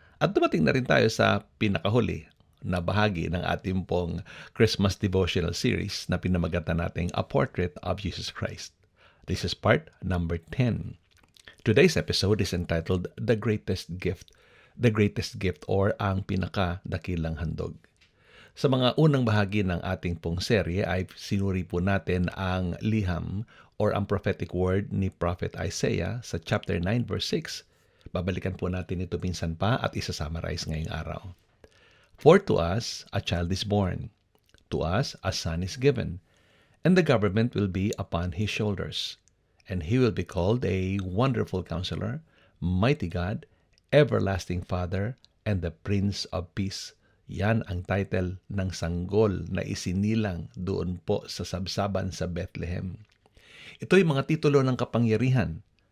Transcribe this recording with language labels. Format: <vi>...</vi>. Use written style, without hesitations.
<tl>At dumating na rin tayo sa pinakahuli na bahagi ng ating pong Christmas Devotional Series na pinamagatan nating</tl> <en>A Portrait of Jesus Christ. This is part number 10. Today's episode is entitled The Greatest Gift. The Greatest Gift or</en> <tl>Ang Pinakadakilang Handog. Sa mga unang bahagi ng ating pong serye ay sinuri po natin ang liham or ang prophetic word ni Prophet Isaiah sa chapter 9 verse 6. Babalikan po natin ito minsan pa at isa-summarize ngayong araw.</tl> <en>For to us a child is born, to us a son is given, and the government will be upon his shoulders. And he will be called a Wonderful Counselor, Mighty God, Everlasting Father, and the Prince of Peace.</en> <tl>Yan ang title ng sanggol na isinilang doon po sa sabsaban sa Bethlehem. Ito'y mga titulo ng kapangyarihan.</tl>